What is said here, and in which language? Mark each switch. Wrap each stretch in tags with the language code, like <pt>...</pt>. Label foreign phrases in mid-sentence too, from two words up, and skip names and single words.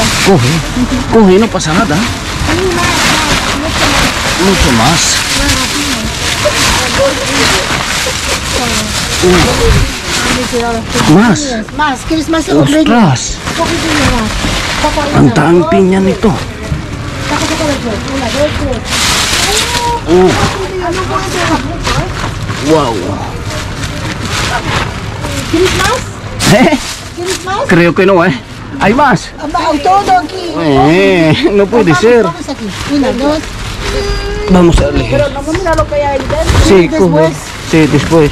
<es>Coge, no pasa nada. Mucho más. Mas. Más, ¿quieres más o menos? Ostras. Coge piña más. Saca una.</es> <tl>Ang daming pinya nito.</tl> <es>Saca los dos. Una, dos, tres. Oh,</es> <tl>Ano po ito? wow.</tl> <es>¿Quieres más? ¿Quieres más? Creo que no, Hay más. Todo aquí. No puede ser. Vamos aquí. Una, dos. Vamos a elegir. No mira lo que hay ahí dentro. Sí, Después, Sí, después.</es>